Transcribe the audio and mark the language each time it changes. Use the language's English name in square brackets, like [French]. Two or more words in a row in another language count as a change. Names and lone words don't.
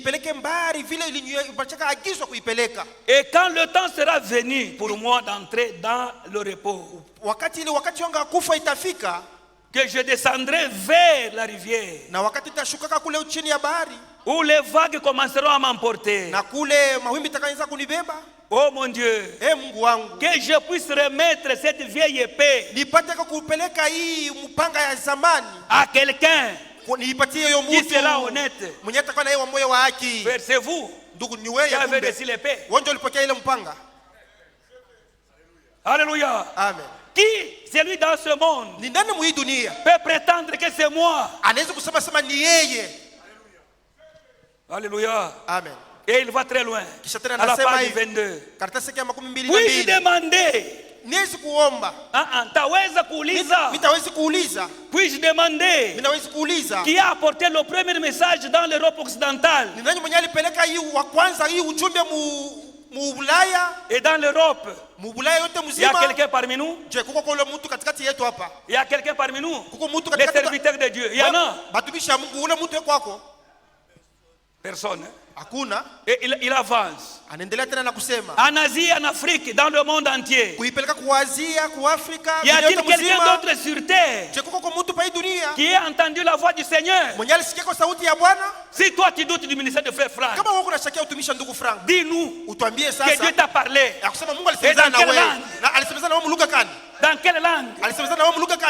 [French] Et quand le temps sera venu pour moi d'entrer dans le repos, que je descendrai vers la rivière, où les vagues commenceront à m'emporter, Oh mon Dieu, [Swahili] Mungu wangu, [French] que je puisse remettre cette vieille épée [Swahili] nipate kupeleka hii mpanga ya zamani [French] à quelqu'un [Swahili] niipatie hiyo [French] qui sera honnête. [Swahili] mwenye atakuwa na yeye moyo wa haki. [French] C'est vous [Swahili] Ndugu, ni wewe [French] qui avez reçu l'épée. [Swahili] wewe ndio ulipokea ile mpanga. [French] Alléluia. [Swahili] Amen. [French] Qui, celui dans ce monde, [Swahili] ni nani mu hii dunia [French] peut prétendre que c'est moi? [Swahili] anaweza kusema ni yeye? [French] Alléluia. [Swahili] Amen. [French] Et il va très loin. À la page 22. Puis-je demander? [Swahili] Niwezi kuomba. Taweza kuuliza. Nitaweza kuuliza. [French] Puis-je demander? [Swahili] Ninaweza kuuliza. [French] Qui a apporté le premier message dans l'Europe occidentale? [Swahili] Ni nani mwenye alipeleka hii wa kwanza hii ujumbe mu Ulaya? [French] Et dans l'Europe? [Swahili] Mu Ulaya yote mzima. [French] Il y a quelqu'un parmi nous? [Swahili] Je kuko kule mtu katikati yetu hapa. [French] Il y a quelqu'un parmi nous? [Swahili] Kuko mtu [French] les [Swahili] katikati. [French] serviteurs de Dieu. Il y en a. [Swahili] Batumishi ya Mungu ule mtu kwako? [French] Personne. [Swahili] Hakuna. [French] Et il avance. [Swahili] Anaendelea tena na kusema. [French] En Asie, en Afrique, dans le monde entier. [Swahili] Kuipeleka kwa Asia, kwa Afrika, [French] y a-t-il quelqu'un d'autre sur terre qui a entendu la voix du Seigneur? Si toi tu doutes du ministère de Frère Franck, dis-nous que Dieu t'a parlé. Et dans quelle langue? Dans quelle langue?